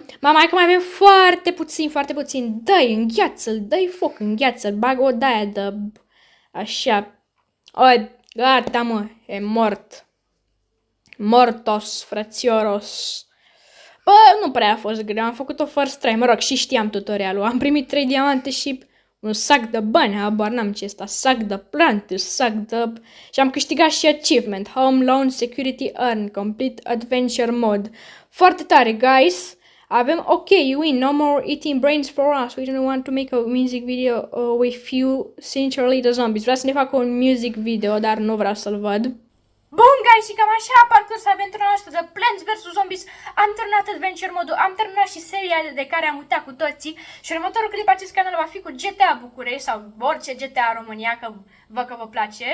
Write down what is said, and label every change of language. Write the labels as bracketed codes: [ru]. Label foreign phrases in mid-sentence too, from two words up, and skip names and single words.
[ro] Mama, hai că mai avem foarte puțin. Dă-i, îngheață-l, dă-i foc, îngheață-l, bag o daia de... Așa. Oi, gata, mă, e mort. Mortos, frățioros. Bă, nu prea a fost greu, am făcut-o [en] first try, [ro] mă rog, și știam tutorialul. Am primit 3 diamante și un sac de bani, habar n-am ce este, sac de plante, sac de... Și am câștigat și achievement, Home Loan Security Earn, Complete Adventure Mode. Foarte tare, guys! Avem, [en] ok, you win, no more eating brains for us, we don't want to make a music video with you, sincerely the zombies. [ro] Vreau să ne facă un [en] music video, [ro] dar nu vreau să-l văd. Bun, guys, și cam așa a parcurs aventura noastră de Plants vs. Zombies. Am terminat Adventure Mode, am terminat și seria de care am uitat cu toții. Și următorul clip acest canal va fi cu GTA București sau orice GTA România, că văd că vă place.